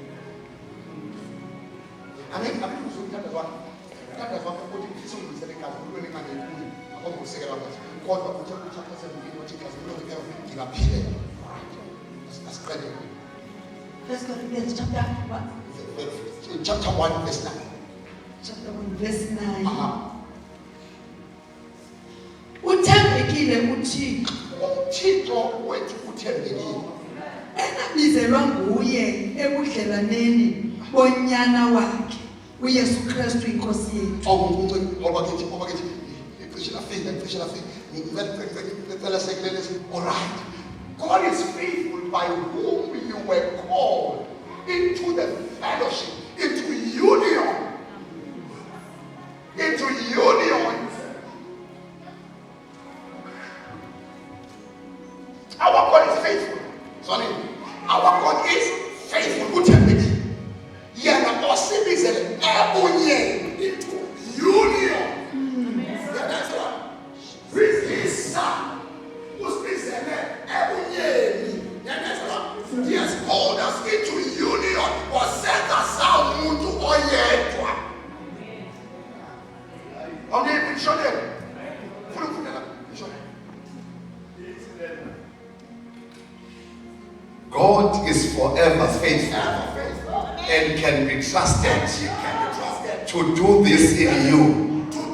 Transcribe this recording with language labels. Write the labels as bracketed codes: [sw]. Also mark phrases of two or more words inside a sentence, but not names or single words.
[en] I mean, that is what I'm putting some of the because we're going to make it. I'm going to say about that. God, chapter 17, what you guys will give up here. That's credit. 1 Corinthians chapter 1. Chapter 1 verse 9. Chapter 1 verse 9. [xh] Uthembekile uThixo wethu uthembekile enabizelwa nguye ebudlelaneni bonyana wakhe uYesu Kristu inkosi yethu. [en] All right. God is faithful by whom you were called into the fellowship, into union. Our God is faithful. Sorry. Our God is faithful. [xh] Uthembekile. Yena osibizele ebunye [en] into union. That's right. With his son. [xh] Usibizele ebunyeni. [en] That's right. He has called us into union. [xh] Waseka sa umuntu oyedwa. [en] Okay, show them. God is forever faithful and can be trusted to do this in you.